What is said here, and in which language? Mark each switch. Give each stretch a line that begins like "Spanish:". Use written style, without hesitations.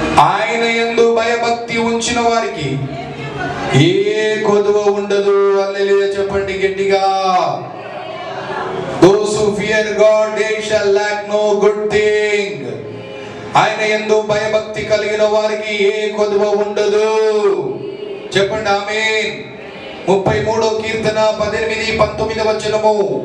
Telugu: ఆయన యందు భయభక్తి ఉంచిన వారికి ఏ కొదువ ఉండదు. హల్లెలూయా చెప్పండి గట్టిగా.
English: Those who fear God, they shall lack no good thing.
Telugu: ఆయన యందు భయభక్తి కలిగిన వారికి ఏ కొదువ ఉండదు. చెప్పండి ఆమేన్. 33వ కీర్తన 18-19 వచనము.